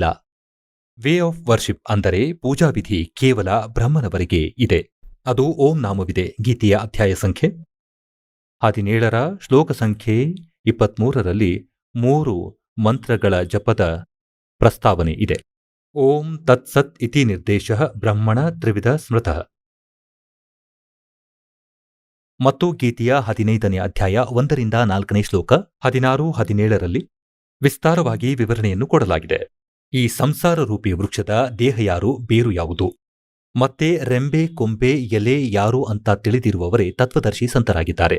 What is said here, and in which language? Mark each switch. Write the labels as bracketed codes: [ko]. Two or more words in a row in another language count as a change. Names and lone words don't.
[en] way of worship [kn] ಅಂದರೆ ಪೂಜಾವಿಧಿ ಕೇವಲ ಬ್ರಹ್ಮನವರೆಗೆ ಇದೆ. ಅದು ಓಂ ನಾಮವಿದೆ. ಗೀತೆಯ ಅಧ್ಯಾಯ ಸಂಖ್ಯೆ 17 ಶ್ಲೋಕ ಸಂಖ್ಯೆ 23ರಲ್ಲಿ 3 ಮಂತ್ರಗಳ ಜಪದ ಪ್ರಸ್ತಾವನೆ ಇದೆ. [sa] ಓಂ ತತ್ಸತ್ ಇತಿ ನಿರ್ದೇಶ ಬ್ರಹ್ಮಣ ತ್ರಿವಿಧ ಸ್ಮೃತಃ. [kn] ಮತ್ತು ಗೀತೆಯ 15ನೇ ಅಧ್ಯಾಯ 1ರಿಂದ 4ನೇ ಶ್ಲೋಕ 16-17ರಲ್ಲಿ ವಿಸ್ತಾರವಾಗಿ ವಿವರಣೆಯನ್ನು ಕೊಡಲಾಗಿದೆ. ಈ ಸಂಸಾರ ರೂಪಿ ವೃಕ್ಷದ ದೇಹ ಯಾರು, ಬೇರು ಯಾವುದು, ಮತ್ತೆ ರೆಂಬೆ ಕೊಂಬೆ ಎಲೆ ಯಾರು ಅಂತ ತಿಳಿದಿರುವವರೇ ತತ್ವದರ್ಶಿ ಸಂತರಾಗಿದ್ದಾರೆ.